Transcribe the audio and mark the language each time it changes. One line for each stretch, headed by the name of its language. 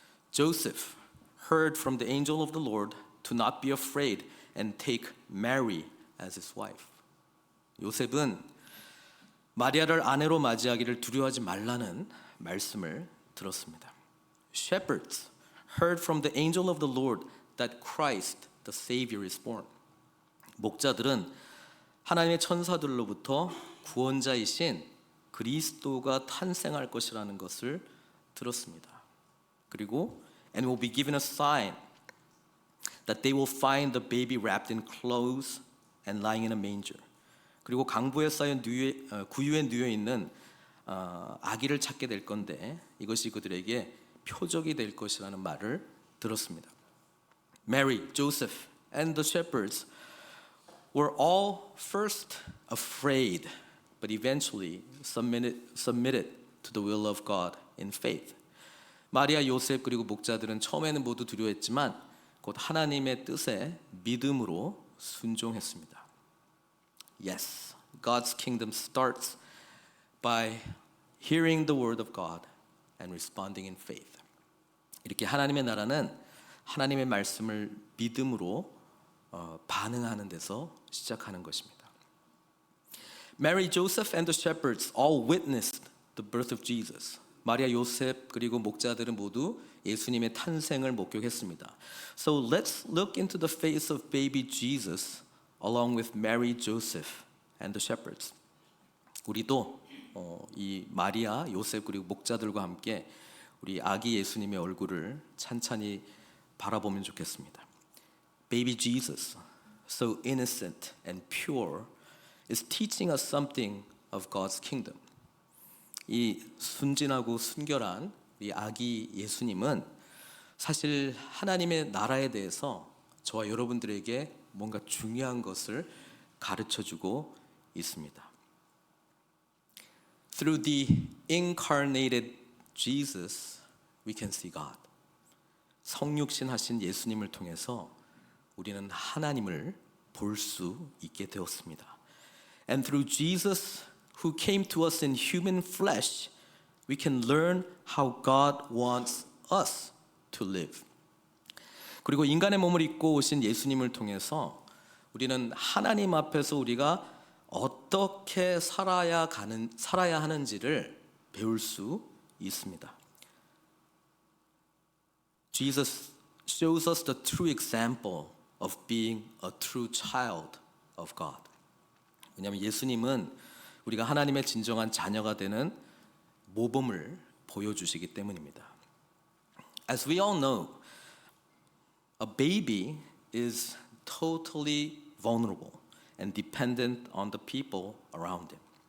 English: Joseph heard from the angel of the Lord to not be afraid and take Mary as his wife.
Korean: 요셉은 마리아를 아내로 맞이하기를 두려워하지 말라는 말씀을 들었습니다.
English: Shepherds heard from the angel of the Lord that Christ, the Savior, is born.
Korean: 목자들은 하나님의 천사들로부터 구원자이신 그리스도가 탄생할 것이라는 것을 들었습니다. 그리고
English: and will be given a sign that they will find the baby wrapped in clothes and lying in a manger.
Korean: 그리고 강부에 쌓인 구유에 누워 있는 아기를 찾게 될 건데 이것이 그들에게 표적이 될 것이라는 말을 들었습니다.
English: Mary, Joseph, and the shepherds were all first afraid, but eventually submitted to the will of God in faith.
Korean: 마리아, 요셉 그리고 목자들은 처음에는 모두 두려워했지만 곧 하나님의 뜻에 믿음으로 순종했습니다.
English: Yes, God's kingdom starts by hearing the word of God and responding in faith.
Korean: 이렇게 하나님의 나라는 하나님의 말씀을 믿음으로 반응하는 데서 시작하는 것입니다.
English: Mary, Joseph, and the shepherds all witnessed the birth of Jesus.
Korean: 마리아, 요셉 그리고 목자들은 모두 예수님의 탄생을 목격했습니다.
English: So let's look into the face of baby Jesus along with Mary, Joseph, and the shepherds.
Korean: 우리도 이 마리아, 요셉 그리고 목자들과 함께 우리 아기 예수님의 얼굴을 찬찬히 바라보면 좋겠습니다.
English: Baby Jesus, so innocent and pure, is teaching us something of God's kingdom.
Korean: 이 순진하고 순결한 이 아기 예수님은 사실 하나님의 나라에 대해서 저와 여러분들에게 뭔가 중요한 것을 가르쳐주고 있습니다.
English: Through the incarnated Jesus, we can see God.
Korean: 성육신하신 예수님을 통해서 우리는 하나님을 볼 수 있게 되었습니다.
English: And through Jesus, who came to us in human flesh, we can learn how God wants us to live.
Korean: 그리고 인간의 몸을 입고 오신 예수님을 통해서 우리는 하나님 앞에서 우리가 어떻게 살아야 하는지를 배울 수 있습니다.
English: Jesus shows us the true example of being a true child of God.
Korean: 왜냐하면 예수님은 우리가 하나님의 진정한 자녀가 되는 모범을 보여주시기 때문입니다.
English: As we all know, a baby is totally vulnerable and dependent on the people around him.